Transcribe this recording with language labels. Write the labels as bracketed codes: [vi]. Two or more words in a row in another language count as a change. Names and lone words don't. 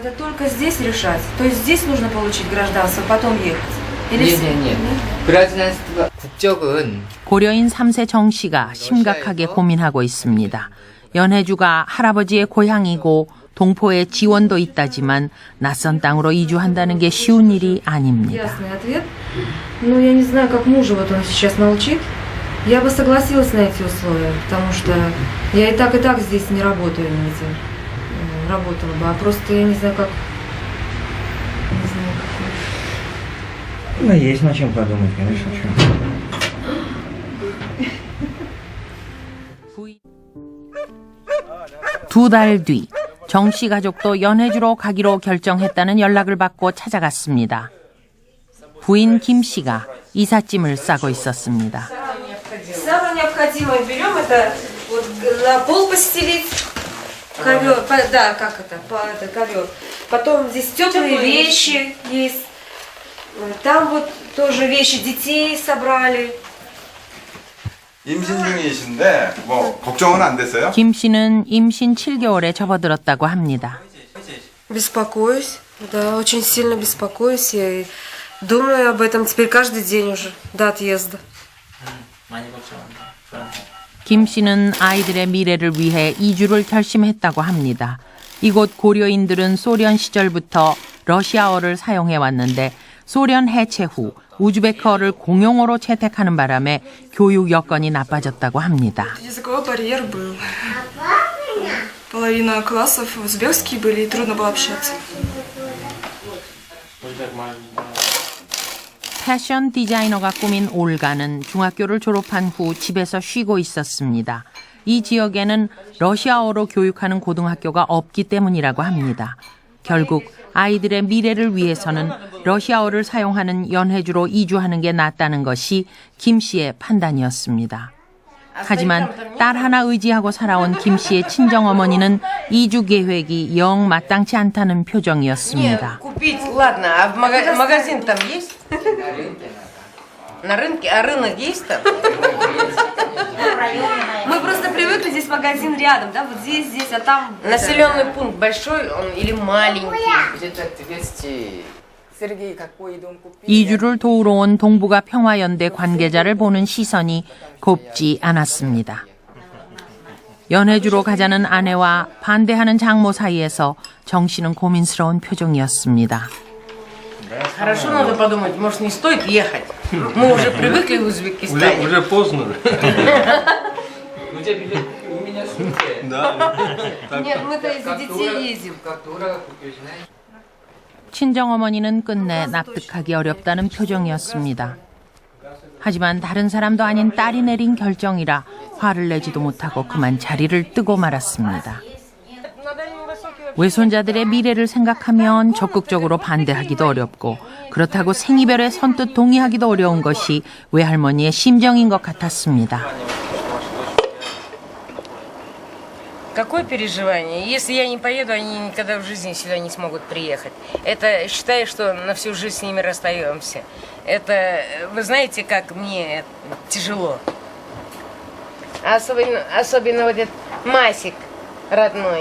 [ko] 그라즈난스크가 국적은 고려인 3세 정 씨가 심각하게 고민하고 있습니다. 연해주가 할아버지의 고향이고 동포의 지원도 있다지만 낯선 땅으로 이주한다는 게 쉬운 일이 아닙니다. [ru] Ясный ответ. Ну, я не знаю, как мужа вот он сейчас молчит. Я бы согласилась на эти условия, потому что я и так здесь не работаю, видите. Работала бы, а просто я не знаю, как... Не знаю, как... Ну, есть над чем подумать, конечно. [ko] 두 달 뒤, 정 씨 가족도 연해주로 가기로 결정했다는 연락을 받고 찾아갔습니다. 부인 김 씨가 이삿짐을 싸고 있었습니다. [ru] Самое необходимое берем это вот на пол постелить ковер, да, как это, ковер. Потом здесь теплые вещи есть. Там вот тоже вещи детей собрали. [ko] 임신 중이신데 뭐 걱정은 안 됐어요? 김 씨는 임신 7개월에 접어들었다고 합니다. [ru] Беспокоюсь, да, очень сильно беспокоюсь. Я думаю об этом теперь каждый день уже до отъезда. [ko] 김 씨는 아이들의 미래를 위해 이주를 결심했다고 합니다. 이곳 고려인들은 소련 시절부터 러시아어를 사용해 왔는데 소련 해체 후 우즈베크어를 공용어로 채택하는 바람에 교육 여건이 나빠졌다고 합니다. [ru] Языковой барьер был. Половина классов узбекские были, и трудно было общаться. [ko] 패션 디자이너가 꾸민 올가는 중학교를 졸업한 후 집에서 쉬고 있었습니다. 이 지역에는 러시아어로 교육하는 고등학교가 없기 때문이라고 합니다. 결국 아이들의 미래를 위해서는 러시아어를 사용하는 연해주로 이주하는 게 낫다는 것이 김 씨의 판단이었습니다. 하지만 딸 하나 의지하고 살아온 김 씨의 친정어머니는 이주 계획이 영 마땅치 않다는 표정이었습니다. [ru] Ладно, а в магазин там есть? На рынке? А рынок есть там? Мы просто привыкли, здесь магазин рядом, да? Вот здесь, а там... Населенный пункт большой он или маленький? [ko] 이주를 도우러 온 동북아 평화연대 관계자를 보는 시선이 곱지 않았습니다. 연해주로 가자는 아내와 반대하는 장모 사이에서 정 씨는 고민스러운 표정이었습니다. [ru] Хорошо, надо подумать, может, не стоит ехать? Мы уже привыкли в Узбекистане. Уже поздно. Нет, мы-то из-за детей ездим. [ko] 친정어머니는 끝내 납득하기 어렵다는 표정이었습니다. 하지만 다른 사람도 아닌 딸이 내린 결정이라 화를 내지도 못하고 그만 자리를 뜨고 말았습니다. 외손자들의 미래를 생각하면 적극적으로 반대하기도 어렵고 그렇다고 생이별에 선뜻 동의하기도 어려운 것이 외할머니의 심정인 것 같았습니다. [ru] Какое переживание? Если я не поеду, они никогда в жизни сюда не смогут приехать. Это считай, что на всю жизнь с ними расстаемся. Это, вы знаете, как мне тяжело. Особенно вот этот Масик родной.